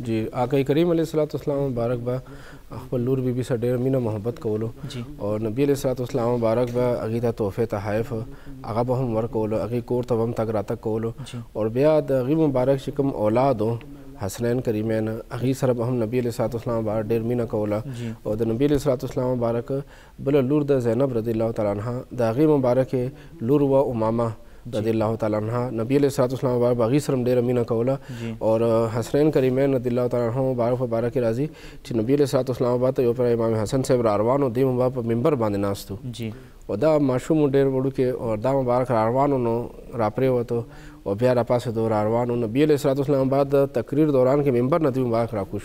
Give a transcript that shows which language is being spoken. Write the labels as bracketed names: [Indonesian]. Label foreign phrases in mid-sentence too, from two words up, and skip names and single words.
[Pashto] جی آقا کریم [Arabic] علیه الصلاۃ والسلام [Pashto] مبارک به خپل لور بیبي سره ډېر مینه محبت کولو او نبی [Arabic] علیه الصلاۃ والسلام [Pashto] مبارک به هغې ته تحفې تحایف هغه به هم ورکولو هغې کور ته به هم تګ راتګ کولو او بیا د هغې مبارک چې کوم اولاد و حسنین کریمین هغې سره به هم نبی [Arabic] علیه الصلاۃ والسلام [Pashto] مبارک ډېر مینه کوله او د نبی [Arabic] علیه الصلاۃ والسلام [Pashto] مبارک بله لور د زینب [Arabic] رضی الله تعالی عنها [Pashto] د هغې مبارکې لور وه امامه [Arabic] رضی الله تعالی عنها [Pashto] نبی [Arabic] علیہ الصلوۃ والسلام [Pashto] مبارک باغی سره ډیره مینه کوله اور حسنین کریمین [Arabic] رضی الله تعالی عنهم [Pashto] مبارک راځي چې نبی [Arabic] علیہ الصلوۃ والسلام [Pashto] مبارک یو پر امام حسن صاحب را روانو دی مبارک په منبر باندې ناستو او دا ماشوم ډیر وړو کې او دا مبارک را روانو نو را پریوتو او بیا را پاسه دو را روانو نبی [Arabic] علیہ الصلوۃ والسلام [Pashto] بعد تقریر دوران کې منبر نه دی مبارک را کوشو